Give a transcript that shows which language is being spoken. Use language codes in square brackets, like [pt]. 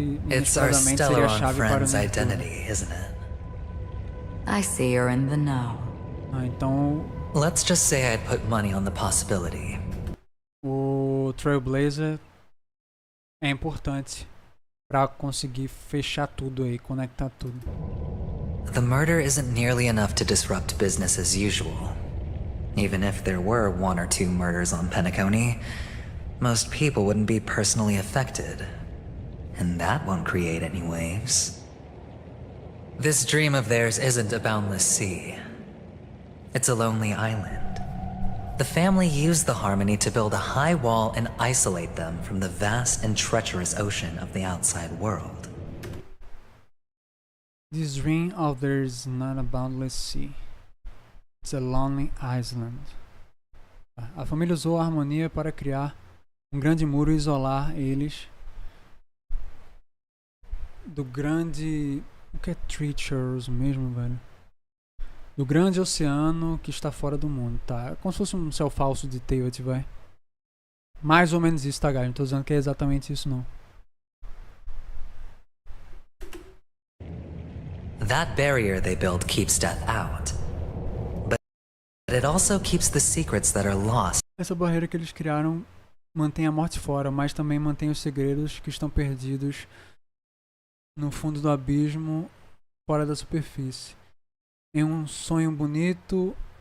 [en] It's our Stellar friend's identity, isn't it? I see you're in the know. Let's just say I'd put money on the possibility. [pt] O Trailblazer é importante para conseguir fechar tudo aí, conectar tudo. [en] The murder isn't nearly enough to disrupt business as usual. Even if there were 1 or 2 murders on Penacony, most people wouldn't be personally affected. And that won't create any waves. This dream of theirs isn't a boundless sea. It's a lonely island. The family used the Harmony to build a high wall and isolate them from the vast and treacherous ocean of the outside world. This dream of theirs is not a boundless sea. It's a lonely island. [pt] A família usou a harmonia para criar um grande muro e isolar eles do grande... O que é treacherous mesmo, velho? Do grande oceano que está fora do mundo, tá? É como se fosse um céu falso de Teyvat, vai. Mais ou menos isso, tá, galera? Não tô dizendo que é exatamente isso, não. [en] That barrier they built keeps death out. But it also keeps the secrets that are lost. [pt] Essa barreira que eles criaram mantém a morte fora, mas também mantém os segredos que estão perdidos no fundo do abismo, fora da superfície. Em um sonho bonito